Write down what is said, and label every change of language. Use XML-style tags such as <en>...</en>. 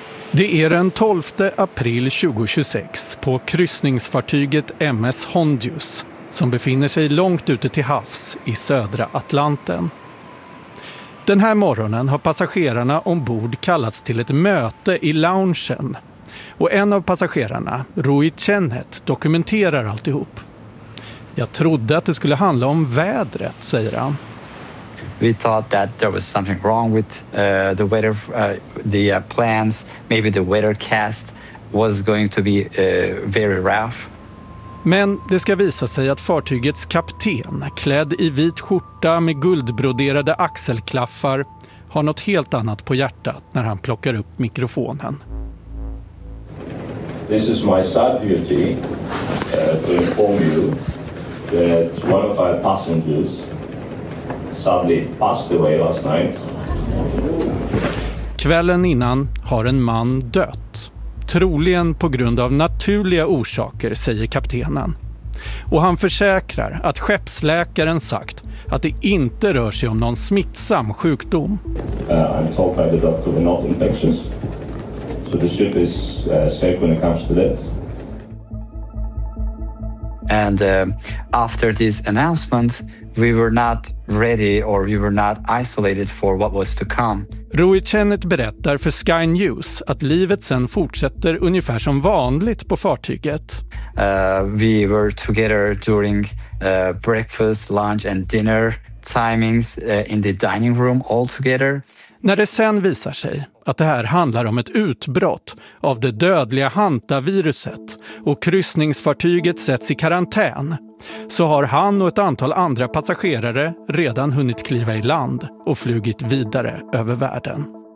<sv>Det är den 12 april 2026 på kryssningsfartyget MS Hondius som befinner sig långt ute till havs i södra Atlanten. Den här morgonen har passagerarna ombord kallats till ett möte i loungen. Och en av passagerarna, Rui Chenhet, dokumenterar alltihop. Jag trodde att det skulle handla om vädret, säger han.</sv> <en>We thought that there was something wrong with the weather, the plans. Maybe the weather cast was going to be very rough.</en> <sv>Men det ska visa sig att fartygets kapten, klädd i vit skjorta med guldbroderade axelklaffar, har något helt annat på hjärtat när han plockar upp mikrofonen.</sv> <en>This is my sad duty to inform you that one of our passengers sadly passed away last night.</en> <sv>Kvällen innan har en man dött. Troligen på grund av naturliga orsaker, säger kaptenen. Och han försäkrar att skeppsläkaren sagt att det inte rör sig om någon smittsam sjukdom.</sv> <en>I'm told by the doctor we're not infectious. So the ship is safe when it comes to this. And after this announcement, we were not ready or we were not isolated for what was to come.</en> <sv>Rui Chenhet berättar för Sky News att livet sen fortsätter ungefär som vanligt på fartyget.</sv> <en>We were together during breakfast, lunch and dinner timings in the dining room all together.</en> <sv>När det sen visar sig att det här handlar om ett utbrott av det dödliga hantaviruset och kryssningsfartyget sätts i karantän, så har han och ett antal andra passagerare redan hunnit kliva i land och flugit vidare över världen.</sv>